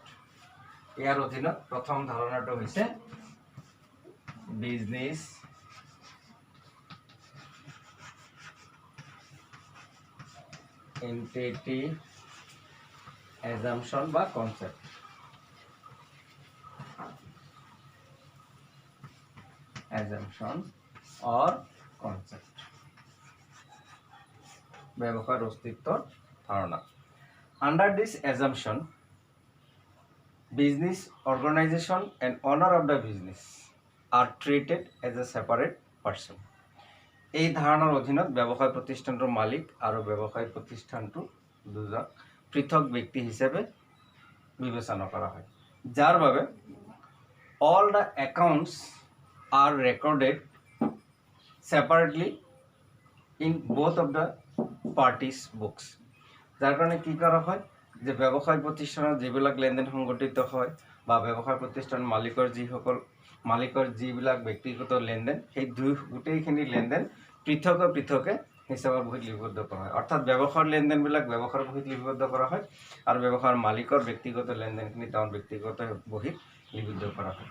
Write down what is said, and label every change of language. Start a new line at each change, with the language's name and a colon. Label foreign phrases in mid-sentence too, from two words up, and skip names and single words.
Assamese: ইয়াৰ অধীনত প্ৰথম ধাৰণাটো হৈছে
English: business entity assumption
Assamese: বা কনচেপ্ট।
English: assumption or concept,
Assamese: ব্যৱসায়ৰ অস্তিত্বৰ ধাৰণা।
English: Under this assumption, business organization and owner of the business are treated as a separate person.
Assamese: এই ধাৰণাৰ অধীনত ব্যৱসায় প্ৰতিষ্ঠানটোৰ মালিক আৰু ব্যৱসায় প্ৰতিষ্ঠানটো দুজন পৃথক ব্যক্তি হিচাপে বিবেচনা কৰা হয়, যাৰ বাবে
English: all the accounts are recorded separately in both of the parties' books.
Assamese: যাৰ কাৰণে কি কৰা হয় যে ব্যৱসায় প্ৰতিষ্ঠানত যিবিলাক লেনদেন সংঘটিত হয় বা ব্যৱসায় প্ৰতিষ্ঠান মালিকৰ যিবিলাক ব্যক্তিগত লেনদেন, সেই গোটেইখিনি লেনদেন পৃথকে পৃথকে হিচাপৰ বহীত লিপিবদ্ধ কৰা হয়। অৰ্থাৎ ব্যৱসায়ৰ লেনদেনবিলাক ব্যৱসায়ৰ বহীত লিপিবদ্ধ কৰা হয় আৰু ব্যৱসায়ৰ মালিকৰ ব্যক্তিগত লেনদেনখিনি তেওঁৰ ব্যক্তিগত বহীত লিপিবদ্ধ কৰা হয়।